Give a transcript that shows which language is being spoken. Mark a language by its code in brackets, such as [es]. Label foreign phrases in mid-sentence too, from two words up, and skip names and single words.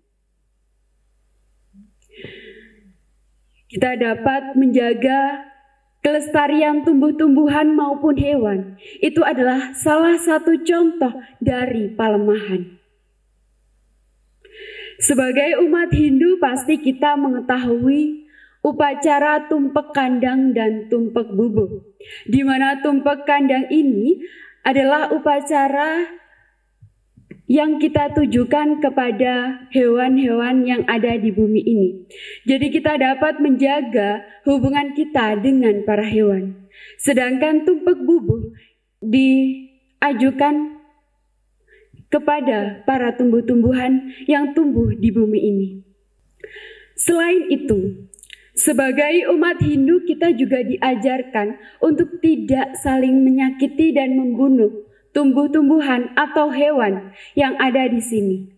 [id] Kita dapat menjaga kelestarian tumbuh-tumbuhan maupun hewan. Itu adalah salah satu contoh dari palemahan. Sebagai umat Hindu pasti kita mengetahui upacara tumpek kandang dan tumpek bubuh, di mana tumpek kandang ini adalah upacara yang kita tujukan kepada hewan-hewan yang ada di bumi ini. Jadi kita dapat menjaga hubungan kita dengan para hewan. Sedangkan tumpek bubuh diajukan kepada para tumbuh-tumbuhan yang tumbuh di bumi ini. Selain itu, sebagai umat Hindu kita juga diajarkan untuk tidak saling menyakiti dan membunuh tumbuh-tumbuhan atau hewan yang ada di sini.